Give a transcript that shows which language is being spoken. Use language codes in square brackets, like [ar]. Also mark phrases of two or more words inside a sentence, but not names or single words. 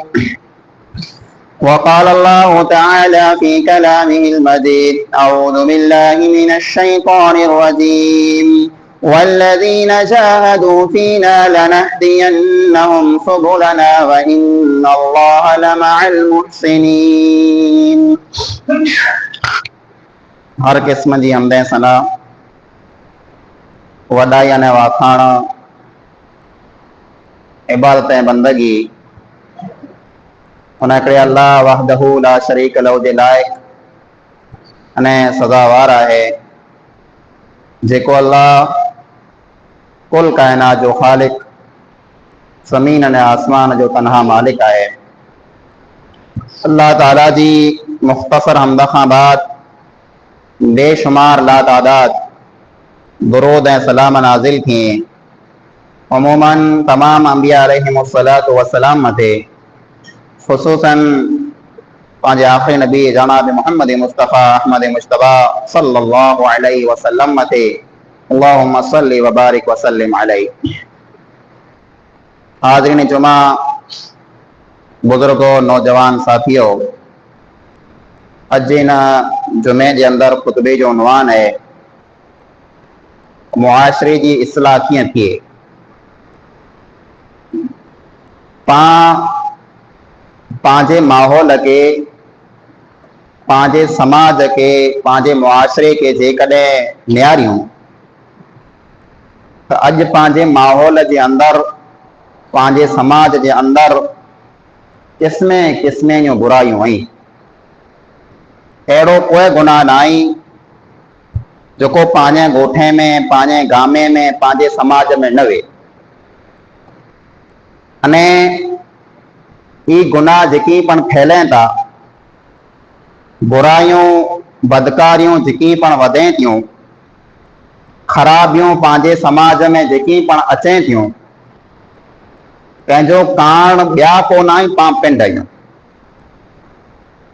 [ar] وقال الله تعالى في كلامه المجيد أعوذ بالله من الشيطان الرجيم والذين جاهدوا فينا لنهدينهم سبلنا وإن الله لمع المحسنين. [kfr] हर क़िस्म जी हमदें सना वॾाई अने वाखाण इबादत ऐं बंदगी उन अल्लाह [ar] وحده لا شريك له [kfr] जे लाइक़ अने सज़ावार आहे जेको अल्लाह कुल कायनात जो ख़ालिक ज़मीन अने आसमान जो तनहा मालिक आहे। अल्लाह ताला जी मुख़्तसर हमद खां बाद बेशुमार लातादाद दुरूद ऐं सलाम नाज़िल थिए उमूमन तमाम अंबिया [ar] عليهم الصلاة والسلام [kfr] मथे ख़ुसूसन पांजे आखिरी नबी जनाब मोहम्मद मुस्तफ़ा अहमद मुश्तबा [ar] صلى الله عليه وسلم [kfr] मथे [ar] اللهم صل و بارك و سلم عليه. [ur] हाज़रीन जुमा, बुजुर्गो, नौजवान साथियों, [kfr] अज इन जुमे के अंदर खुतबे जो उन्वान है [ur] मुआशरे की इस्लाह [kfr] कीअं थिए। पांजे माहौल के, पांजे समाज के, पांजे मुआशरे के जेकॾहिं नियारियूं तो अज पांजे माहौल के अंदर, पांजे समाज के अंदर किस्मे किस्मे जूं बुराइयूं आहिनि। अहिड़ो कोई गुनाह न आहे जेको पांजे ॻोठे में, पांजे गामे में, पांजे समाज में न वे। अने ई गुनाह जेकी पण फैलें था, बुराइयूं बदकारियूं जेकी पण वधें थियूं, ख़राबियूं पंहिंजे समाज में जेकी पण अचें थियूं, कंहिंजो कारण ॿिया कोन आहिनि, पाण पिंड आहियूं।